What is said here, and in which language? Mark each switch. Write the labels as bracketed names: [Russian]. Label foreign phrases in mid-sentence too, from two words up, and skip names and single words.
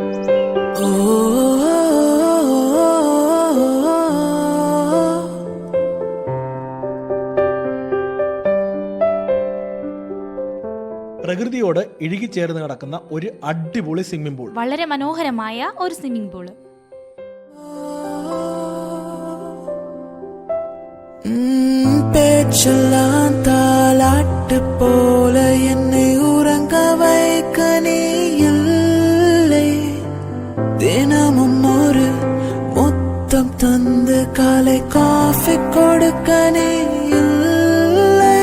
[Malayalam] പ്രകൃതിയോട് ഇഴുകിച്ചേർന്ന് കിടക്കുന്ന ഒരു അടിപൊളി സ്വിമ്മിംഗ് പൂൾ. വളരെ മനോഹരമായ ഒരു സ്വിമ്മിംഗ് പൂള്. [Tamil] பேச்சலாந்தாலாட்டு போல என்னை உறங்க வைக்க நீ இல்லை. தினமும் ஒரு முத்தம் தந்து காலை காஃபி கொடுக்க நீ இல்லை.